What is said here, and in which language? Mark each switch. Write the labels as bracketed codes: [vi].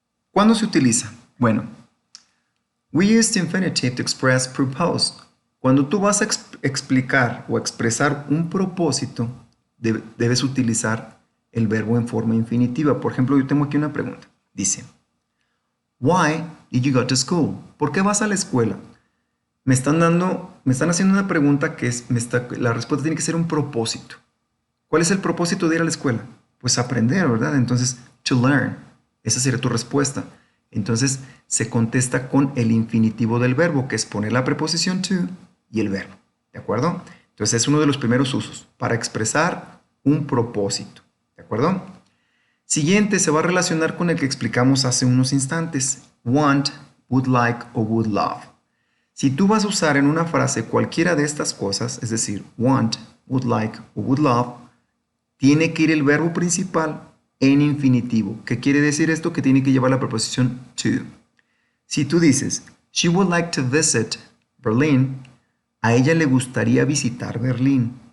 [es] ¿Cuándo se utiliza? Bueno, [en] we use the infinitive to express purpose. [es] Cuando tú vas a explicar o expresar un propósito, debes utilizar el verbo en forma infinitiva. Por ejemplo, yo tengo aquí una pregunta. [en] Dice, why did you go to school? [es] ¿Por qué vas a la escuela? Me están haciendo una pregunta que la respuesta tiene que ser un propósito. ¿Cuál es el propósito de ir a la escuela? Pues aprender, ¿verdad? Entonces, [en] to learn. [es] Esa sería tu respuesta. Entonces, se contesta con el infinitivo del verbo, que es poner la preposición to y el verbo. ¿De acuerdo? Entonces, es uno de los primeros usos para expresar un propósito. ¿De acuerdo? Siguiente se va a relacionar con el que explicamos hace unos instantes. [en] Want, would like o would love. [es] Si tú vas a usar en una frase cualquiera de estas cosas, es decir, want, would like o would love, tiene que ir el verbo principal en infinitivo. ¿Qué quiere decir esto? Que tiene que llevar la preposición to. Si tú dices, [en] she would like to visit Berlin, [es] a ella le gustaría visitar Berlín.